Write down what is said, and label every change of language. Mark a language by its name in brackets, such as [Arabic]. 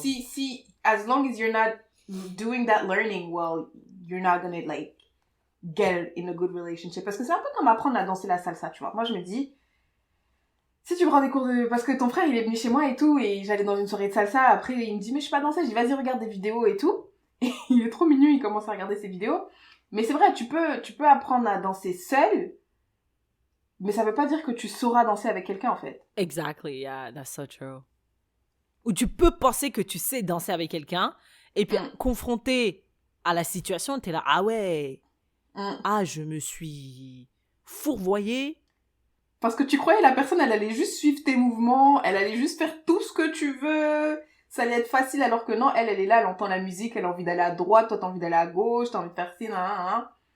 [English] Si, as long as you're not doing that learning, well, you're not gonna, like, get in a good relationship. [French] Parce que c'est un peu comme apprendre à danser la salsa, tu vois. Moi, je me dis, si tu prends des cours de... Parce que ton frère, il est venu chez moi et tout, et j'allais dans une soirée de salsa, après, il me dit, mais je sais pas danser, je dis, vas-y, regarde des vidéos et tout. Et il est trop mignon, il commence à regarder ses vidéos. Mais c'est vrai, tu peux apprendre à danser seul, mais ça veut pas dire que tu sauras danser avec quelqu'un, en fait. [English] Exactly, yeah, that's so true. [French] Ou tu peux penser que tu sais danser avec quelqu'un, et puis confronté à la situation, t'es là, ah ouais, je me suis fourvoyée. Parce que tu croyais la personne, elle allait juste suivre tes mouvements, elle allait juste faire tout ce que tu veux, ça allait être facile, alors que non, elle est là, elle entend la musique, elle a envie d'aller à droite, toi t'as envie d'aller à gauche, t'as envie de faire ci, nan.